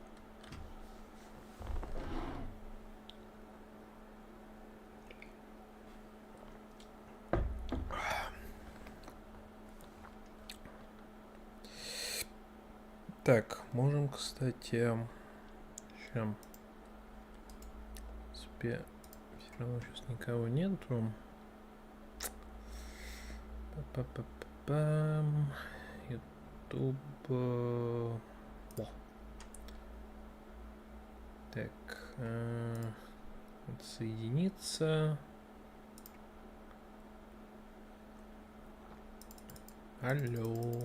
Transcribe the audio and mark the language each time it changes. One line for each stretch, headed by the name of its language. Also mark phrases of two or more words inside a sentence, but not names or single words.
Russian: Так, можем, кстати, чем все равно сейчас никого нету. Па-па-па-пам. YouTube. О. Так, отсоединиться. Алло.